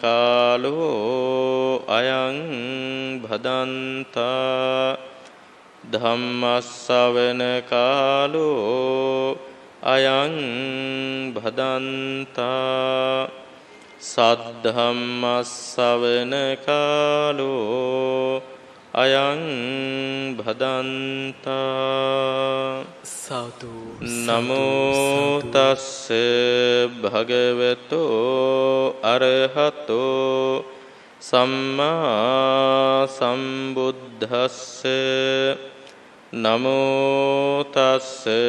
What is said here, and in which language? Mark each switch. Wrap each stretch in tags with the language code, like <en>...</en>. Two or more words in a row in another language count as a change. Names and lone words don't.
<pi>කාලෝ අයං භදන්තා ධම්මස්සවන කාලෝ අයං භදන්තා සද්ධම්මස්සවන කාලෝ අයං භදන්තා සාදු නමෝ තස්ස භගවතෝ අරහතෝ සම්මා සම්බුද්දස්ස නමෝ තස්ස</pi>